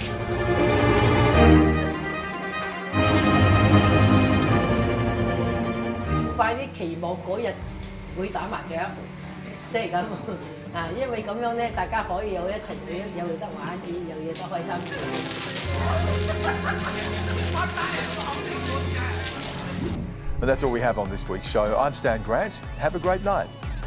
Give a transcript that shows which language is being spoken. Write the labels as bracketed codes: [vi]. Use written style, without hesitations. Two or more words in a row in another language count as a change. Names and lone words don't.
[yue] 快啲期望嗰日會打麻雀，即係咁啊！因為咁樣咧，大家可以有一齊有得玩，有嘢得開心。 [en] And that's all we have on this week's show. I'm Stan Grant. Have a great night.